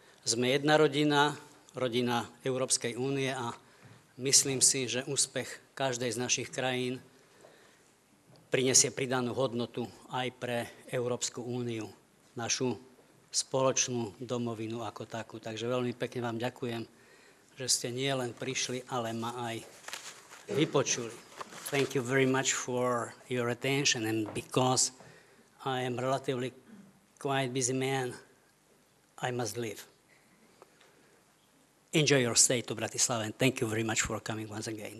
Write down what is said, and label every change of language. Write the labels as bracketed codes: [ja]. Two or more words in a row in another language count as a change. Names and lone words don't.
[sk] Sme jedna rodina, rodina Európskej únie a myslím si, že úspech každej z našich krajín prinesie pridanú hodnotu aj pre Európsku úniu, našu spoločnú domovinu ako takú. Takže veľmi pekne vám ďakujem, že ste nie len prišli, ale ma aj vypočuli. [en] Thank you very much for your attention, and because I am relatively quite busy man, I must leave. Enjoy your stay to Bratislava, and thank you very much for coming once again.